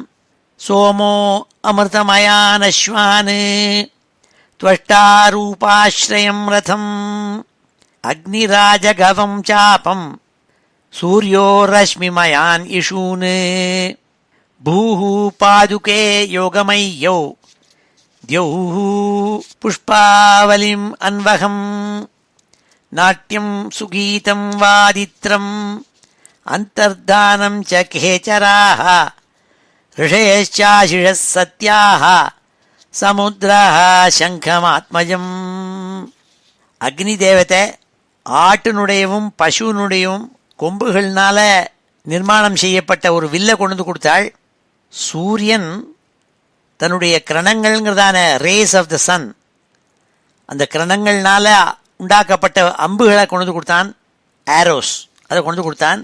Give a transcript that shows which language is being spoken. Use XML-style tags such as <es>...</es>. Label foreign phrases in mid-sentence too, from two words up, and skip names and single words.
<sa>सोमो अमृतमयानश्वान् त्वष्टारूपाश्रयं रथम् अग्निराजगवं चापं सूर्यो रश्मिमयान् इषून् भूः पादुके योगमय्यौ द्यौः पुष्पावलिम् अन्वहम् नाट्यं सुगीतं वादित्रम् अन्तर्धानं च खेचराः ऋषयश्चाशिषः सत्याः समुद्रः शङ्खमात्मजम्.</sa> <ta>அக்னி தேவத்தை ஆட்டினுடையவும் பசுனுடையவும் கொம்புகள்னால நிர்மாணம் செய்யப்பட்ட ஒரு வில்லை கொண்டு கொடுத்தாள். சூரியன் தன்னுடைய கிரணங்கள்ங்கிறதான</ta> <en>rays of the sun,</en> <ta>அந்த கிரணங்கள்னால உண்டாக்கப்பட்ட அம்புகளை கொண்டு கொடுத்தான், ஆரோஸ் அதை கொண்டு கொடுத்தான்.</ta>